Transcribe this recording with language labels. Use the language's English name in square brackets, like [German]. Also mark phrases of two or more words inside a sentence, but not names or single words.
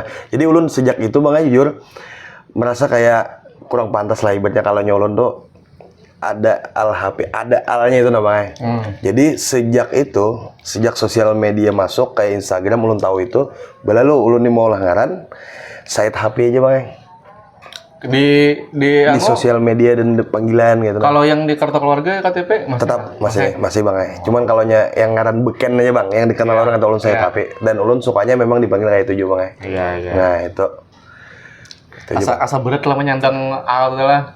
[Indonesian] Jadi ulun sejak itu bang jujur merasa kayak kurang pantas lah ibaratnya kalau nyolon tuh ada Al-Hafi, ada alnya itu namanya. [Banjar] Jadi sejak sosial media masuk kayak Instagram ulun tahu itu, balalu ulun nih mau lah ngaran Said Hafi aja bang. [Indonesian] Di sosial media dan panggilan gitu. Kalau yang di kartu keluarga KTP masih tetap masih bang Cuman kalau yang ngaran beken aja bang, yang dikenal orang atau ulun Said Hafi dan ulun sukanya memang dipanggil kayak itu juga bang Iya. Nah itu. [Banjar] Asa berat lah menyandang Al lah.